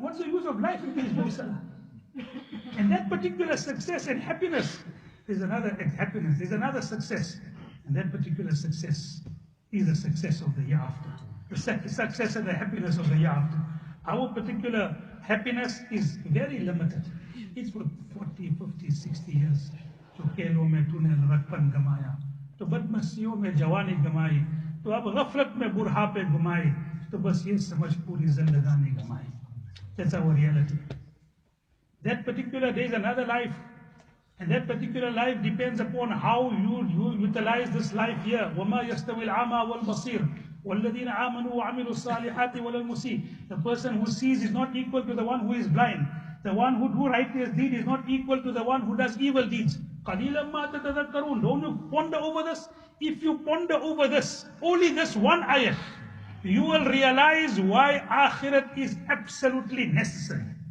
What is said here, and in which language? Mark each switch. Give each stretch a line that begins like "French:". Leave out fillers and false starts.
English: What's the use of life if there is no salat? And that particular success and happiness, there's another happiness, there's another success. And that particular success is the success of the year after. The success and the happiness of the year after. Our particular happiness is very limited. It's for 40, 50, 60 years.
Hindi: तो खेलों में तूने लड़कपन गमाया, तो बदमस्तियों में जवानी गमाई, तो अब गफलत में बुढ़ापे घुमाई, तो बस ये समझ पूरी जिंदगानी गमाई.
English: That's our reality. That particular day is another life, and that particular life depends upon how you utilize this life here.
Arabic: وما يستوي الأعمى والبصير والذين آمنوا وعملوا الصالحات ولا المسيء.
English: The person who sees is not equal to the one who is blind. The one who do righteous deed is not equal to the one who does evil deeds.
Arabic: قَلِيلًا مَا تَتَذَكَّرُونَ.
English: Don't you ponder over this? If you ponder over this, only this one ayat, you will realize why akhirat is absolutely necessary.